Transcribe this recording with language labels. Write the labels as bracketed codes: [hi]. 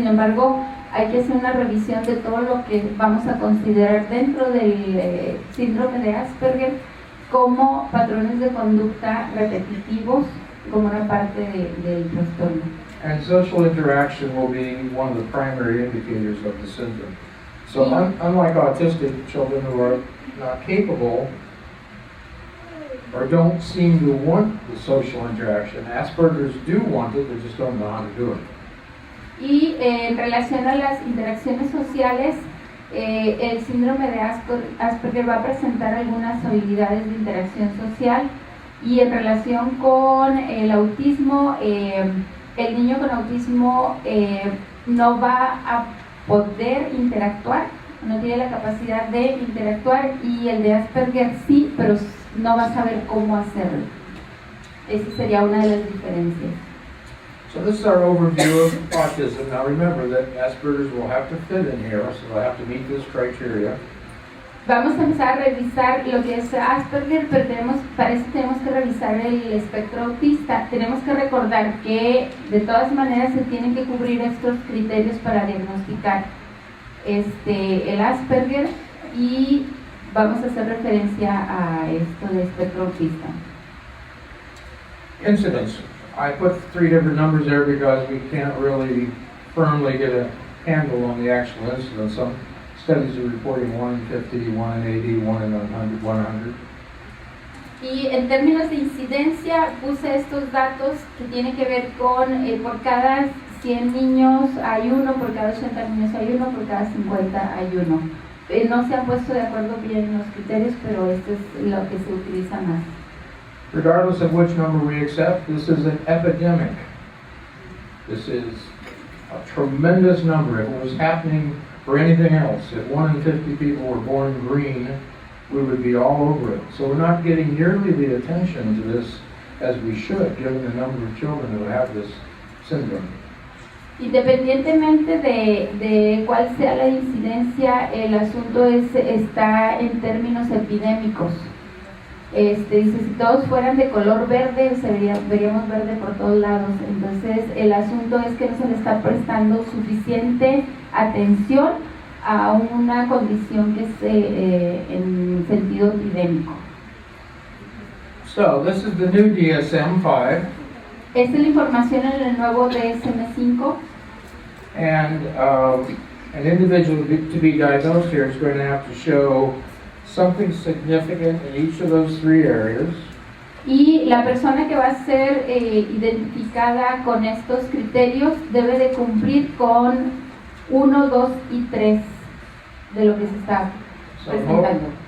[es] Sin embargo, hay que hacer una revisión de todo lo que vamos a considerar dentro del síndrome de Asperger como patrones de conducta repetitivos como una parte del trastorno. [en] And social interaction will be one of the primary indicators of the syndrome. So unlike autistic children who are not capable or don't seem to want the social interaction, Asperger's do want it, they just don't know how to do it. [es] Y en relación a las interacciones sociales, el síndrome de Asperger va a presentar algunas habilidades de interacción social, y en relación con el autismo, el niño con autismo no va a poder interactuar, no tiene la capacidad de interactuar, y el de Asperger sí, pero no va a saber cómo hacerlo. Esa sería una de las diferencias. [en] So this is our overview of autism. Now remember that Asperger's will have to fit in here, so they'll have to meet this criteria. [es] Vamos a empezar a revisar lo que es Asperger, pero para eso tenemos que revisar el espectro autista. Tenemos que recordar que de todas maneras se tienen que cubrir estos criterios para diagnosticar el Asperger, y vamos a hacer referencia a esto de espectro autista. [en] Incidence. I put 3 different numbers there because we can't really firmly get a handle on the actual incidence. Some studies are reporting 1 in 50, 1 in 80, 1 in 100. [es] Y en términos de incidencia puse estos datos que tienen que ver con por cada 100 niños hay uno, por cada 80 niños hay uno, por cada 50 hay uno. No se han puesto de acuerdo bien los criterios, pero esto es lo que se utiliza más. [en] Regardless of which number we accept, this is an epidemic. This is a tremendous number. If it was happening for anything else, if 1 in 50 people were born green, we would be all over it. So we're not getting nearly the attention to this as we should, given the number of children who have this syndrome. [es] Independientemente de cuál sea la incidencia, el asunto está en términos epidémicos. Dice, si todos fueran de color verde, veríamos verde por todos lados. Entonces, el asunto es que no se le está prestando suficiente atención a una condición que es en sentido epidémico. [en] So, this is the new DSM-5. [es] Esta es la información en el nuevo DSM-5. [en] And an individual to be diagnosed here is going to have to show something significant in each of those 3 areas. [es] Y la persona que va a ser identificada con estos criterios debe de cumplir con 1, 2 y 3 de lo que se está presentando.